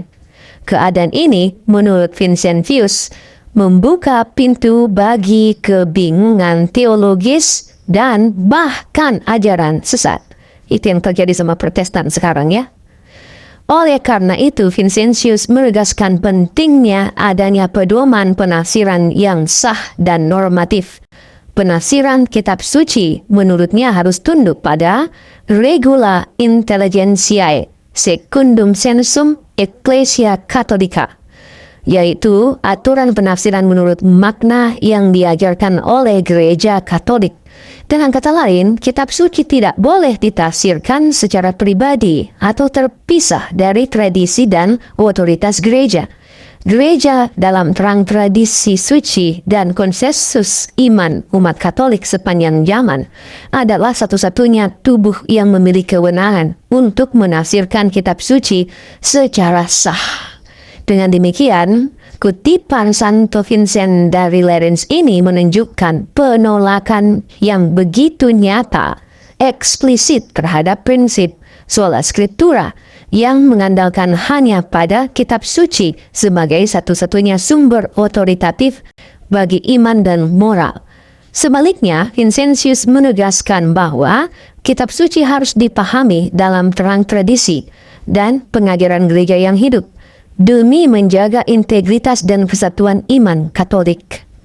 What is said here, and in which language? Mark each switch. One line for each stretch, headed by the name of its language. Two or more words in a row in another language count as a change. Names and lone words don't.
Indonesian: Keadaan ini, menurut Vincentius, membuka pintu bagi kebingungan teologis dan bahkan ajaran sesat. Itu yang terjadi sama Protestan sekarang ya. Oleh karena itu, Vincentius menegaskan pentingnya adanya pedoman penafsiran yang sah dan normatif. Penafsiran kitab suci menurutnya harus tunduk pada
Latin: regula intelligentiae secundum sensum ecclesia catholica,
Indonesian: yaitu aturan penafsiran menurut makna yang diajarkan oleh Gereja Katolik. Dengan kata lain, kitab suci tidak boleh ditafsirkan secara pribadi atau terpisah dari tradisi dan otoritas gereja. Gereja dalam terang tradisi suci dan konsensus iman umat Katolik sepanjang zaman adalah satu-satunya tubuh yang memiliki kewenangan untuk menafsirkan kitab suci secara sah. Dengan demikian, kutipan Santo Vincent dari Lerins ini menunjukkan penolakan yang begitu nyata, eksplisit terhadap prinsip
Latin: sola scriptura
Indonesian: yang mengandalkan hanya pada kitab suci sebagai satu-satunya sumber otoritatif bagi iman dan moral. Sebaliknya, Vincentius menegaskan bahwa kitab suci harus dipahami dalam terang tradisi dan pengajaran gereja yang hidup, demi menjaga integritas dan kesatuan iman Katolik.